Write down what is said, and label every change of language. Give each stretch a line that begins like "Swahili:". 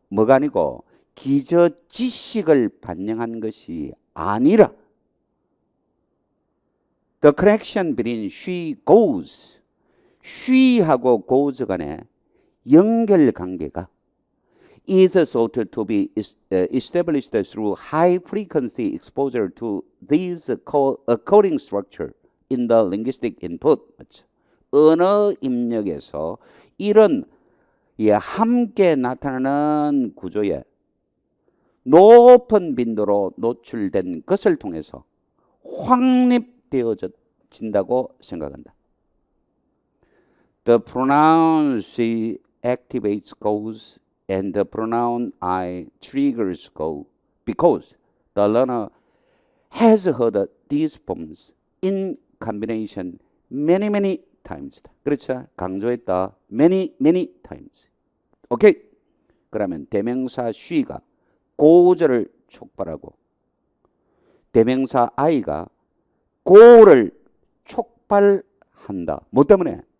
Korean: 뭐가 아니고 기저 지식을 반영한 것이 아니라
English: The connection between she goes,
Korean: she하고 goes 간의 연결 관계가
English: is thought to be established through high frequency exposure to these coding structure in the linguistic input.
Korean: 맞죠? 언어 입력에서 이런 함께 나타나는 구조에 높은 빈도로 노출된 것을 통해서 확립되어진다고 생각한다.
English: The pronoun she activates goes and the pronoun I triggers go because the learner has heard these forms in combination many times.
Korean: 그렇죠? 강조했다.
English: many times.
Korean: 오케이? 그러면 대명사 she가 고절을 촉발하고 대명사 I가 고를 촉발한다. 뭐 때문에?